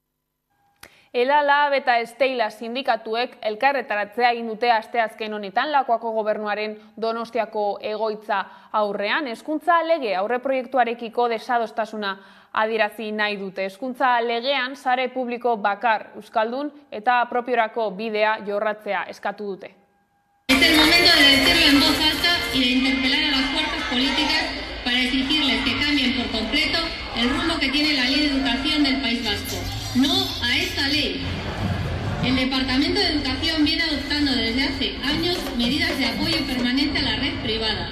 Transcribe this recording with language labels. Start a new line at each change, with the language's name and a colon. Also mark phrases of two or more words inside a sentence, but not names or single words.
Basque: Ela, Lab eta Esteila sindikatuek elkarretaratzea egin dute asteazken honetan Lakuako gobernuaren Donostiako egoitza aurrean. Hezkuntza lege aurreproiektuarekiko desadostasuna adierazi nahi dute. Hezkuntza legean sare publiko bakar euskaldun eta propiorako bidea jorratzea eskatu dute.
Spanish: Es el momento de decirlo en voz alta y de interpelar a las fuerzas políticas para exigirles que cambien por completo el rumbo que tiene la Ley de Educación del País Vasco. No a esta ley. El Departamento de Educación viene adoptando desde hace años medidas de apoyo permanente a la red privada.